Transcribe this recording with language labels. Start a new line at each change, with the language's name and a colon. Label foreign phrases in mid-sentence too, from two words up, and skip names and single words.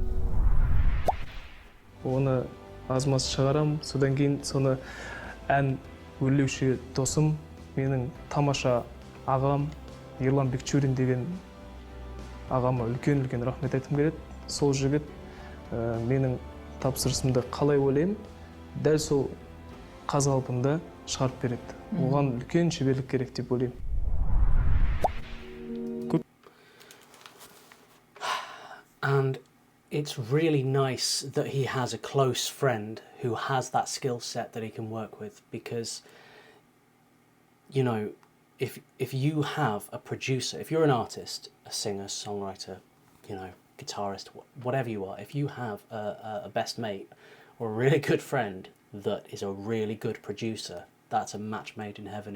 Kazakh: оны аз-маз шығарам, содан кейін соны ән өрлеуші досым, менің тамаша ағам Ерлан Бекчурин деген ағама үлкен рахмет айтқым келеді. Сол жігіт менің тапсырысымды қалай ойлаймын, дәл сол қазалпында шығарып береді. Оған үлкен шеберлік керек деп ойлаймын.
English: And it's really nice that he has a close friend who has that skill set that he can work with, because, you know, if you have a producer, if you're an artist, a singer, songwriter, you know, guitarist, whatever you are, if you have a best mate or a really good friend that is a really good producer, that's a match made in heaven.